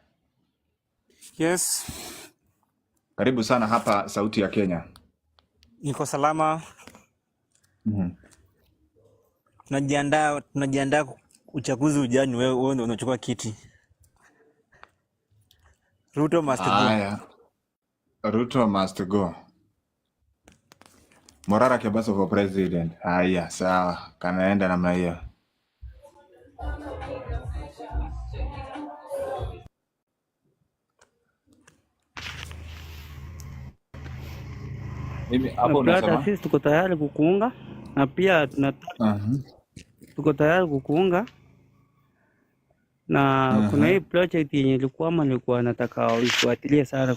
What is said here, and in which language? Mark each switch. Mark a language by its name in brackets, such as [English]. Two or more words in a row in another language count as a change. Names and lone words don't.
[Swahili] Yes, Karibu sana hapa Sauti ya Kenya. niko salama. Mhm. Tunajiandaa uchaguzi ujani, wewe ndio unachukua kiti. [English] Ruto must go. Haya. Ruto must go. Morara Kebaso for president. [Swahili] Haya, sawa. Kanaenda namna hiyo. Mimi hapo Brother, unasema? sisi tuko tayari kukuunga na pia tuko tayari kukuunga na kuna hii project yenye nilikuwa nataka uifuatilie sana.